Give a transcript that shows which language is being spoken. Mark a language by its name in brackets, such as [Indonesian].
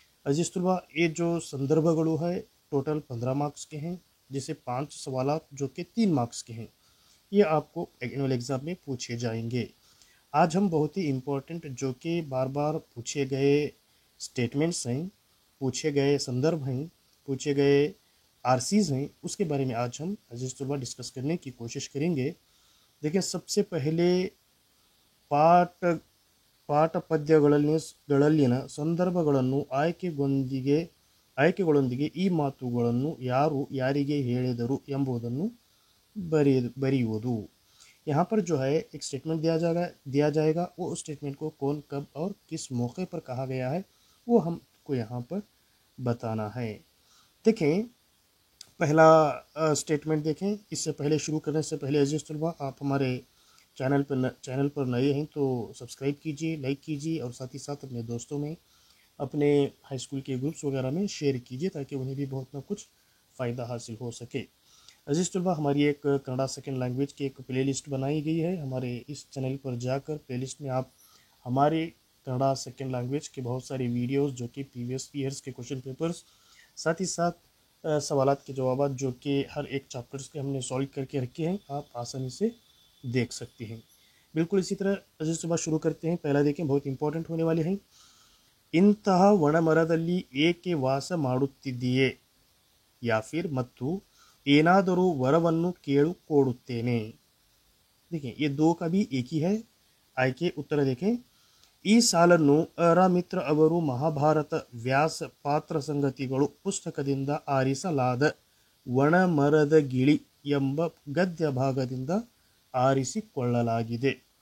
[Hindi] अजीज तलबा, ये जो संदर्भ गणु है टोटल 15 मार्क्स के हैं, जिसे 5 सवाल जो कि 3 मार्क्स के हैं, ये आपको एनुअल एग्जाम में पूछे जाएंगे। आज हम बहुत ही इम्पोर्टेंट जो कि बार बार पूछे गए स्टेटमेंट्स हैं, पूछे गए संदर्भ हैं, पूछे गए आरसीज हैं, उसके बारे में आज हम अजीज तलबा डिस्कस करने की कोशिश करेंगे। देखिए, सबसे पहले पाठ [Kannada] ಪಾಠ ಪದ್ಯಗಳಲ್ಲಿನ ಸಂದರ್ಭಗಳನ್ನು ಆಯ್ಕೆಗಳೊಂದಿಗೆ ಈ ಮಾತುಗಳನ್ನು ಯಾರು ಯಾರಿಗೆ ಹೇಳಿದರು ಎಂಬುದನ್ನು बरियुವುದು। [Hindi] यहाँ पर जो है एक स्टेटमेंट दिया जाएगा। वो उस स्टेटमेंट को कौन, कब और किस मौके पर कहा गया है, वो हमको यहाँ पर बताना है। देखें, पहला स्टेटमेंट देखें। इससे पहले शुरू करने से पहले अजीज़ तलबा, आप हमारे चैनल पर नए हैं तो सब्सक्राइब कीजिए, लाइक कीजिए और साथ ही साथ अपने दोस्तों में, अपने हाई स्कूल के ग्रुप्स वगैरह में शेयर कीजिए ताकि उन्हें भी बहुत ना कुछ फ़ायदा हासिल हो सके। अजीज़ तलबा, हमारी एक कन्नड़ा सेकेंड लैंग्वेज की एक प्लेलिस्ट बनाई गई है। हमारे इस चैनल पर जाकर प्लेलिस्ट में आप हमारे कन्नड़ा सेकेंड लैंग्वेज के बहुत सारे वीडियोज़ जो कि प्रीवियस ईयर्स के क्वेश्चन पेपर्स, साथ ही साथ सवालात के जवाब जो कि हर एक चैप्टर्स के हमने सॉल्व करके रखे हैं, आप आसानी से देख सकते हैं। बिल्कुल इसी तरह अजीज सुबह शुरू करते हैं। पहला देखें, बहुत इंपॉर्टेंट होने वाले हैं। [Kannada] ಇಂತಹ ಒಣಮರದಲ್ಲಿ ಏಕೆ ವಾಸ ಮಾಡುತ್ತಿದ್ದೀಯೇ [Hindi] या फिर [Kannada] ಮತ್ತು ಏನಾದರೂ ವರವನ್ನು ಕೇಳಿಕೊಳ್ಳುತ್ತೇನೆ। [Hindi] देखें, ये दो का भी एक ही है। आय के उत्तर देखें। [Kannada] ಈ ಸಾಲನ್ನು ಅರಾಮಿತ್ರ ಅವರು ಮಹಾಭಾರತ ವ್ಯಾಸ ಪಾತ್ರ ಸಂಗತಿಗಳು ಪುಸ್ತಕದಿಂದ ಆರಿಸಲಾದ ಒಣಮರದ ಗಿಳಿ ಎಂಬ ಗದ್ಯ ಭಾಗದಿಂದ ಆರಿಸಿಕೊಳ್ಳಲಾಗಿದೆ।